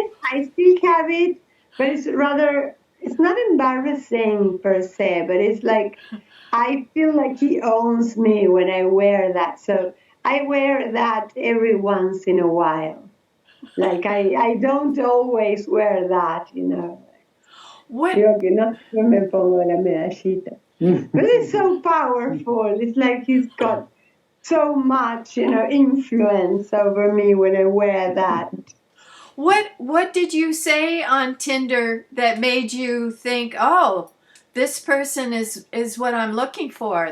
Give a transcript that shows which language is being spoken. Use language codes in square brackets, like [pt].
[en] I still have it, but it's not embarrassing per se, but it's like, I feel like he owns me when I wear that. So I wear that every once in a while. Like I don't always wear that, What? [es] Digo que no siempre me pongo la medallita. [en] But it's so powerful. It's like he's got so much, influence over me when I wear that. What did you say on Tinder that made you think, oh, this person is what I'm looking for?